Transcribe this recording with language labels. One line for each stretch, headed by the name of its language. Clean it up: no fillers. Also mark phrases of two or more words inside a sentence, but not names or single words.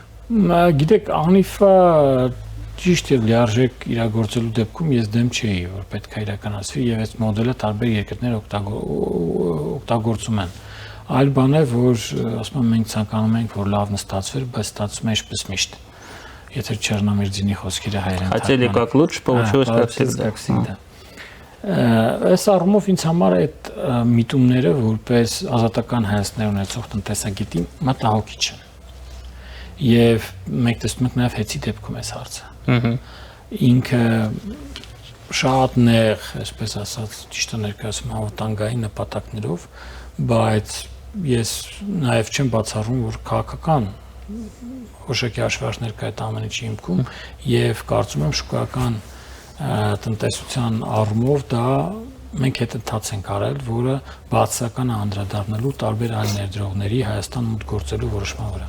Armenian: Գիտեք, Անիֆը ճիշտ եւ լիարժեք իրագործելու դեպքում ես դեմ չէի, որ պետք է իրականացվի եւ այս մոդելը տարբեր երկրներ օգտագործում են։ Այլ բան է, որ ասում եմ մենք ցանկանում ենք, որ լավն ստացվեր, բայց стացվում է ինչպես միշտ։ Եթե Չեռնոմիրձինի խոսքերը հայերեն
Russian: Хотели как лучше, получилось как всегда.
Armenian: Այս առումով ինձ համար այդ միտումները որպես ազատական հայացքներ ունեցող տնտեսագետի մտահոգիչ են։ Եվ մենք տեսնում ենք նաև հեծի դեպքում այս հարցը։ Ինքը շատ նեղ, այսպես ասած, ճիշտ է ներկայացում հավատանգային նպատակներով, բայց ես նաև չեմ բացառում, որ քաղաքական հոշեկի հաշվարկներ կա այդ ամեն ինչի հիմքում եւ կարծում եմ շուկայական տնտեսության առումով դա մենք հետընթաց ենք արել, որը բացասական է անդրադառնալու տարբեր այլ ներդրողների Հայաստան մուտք գործելու որոշման վրա։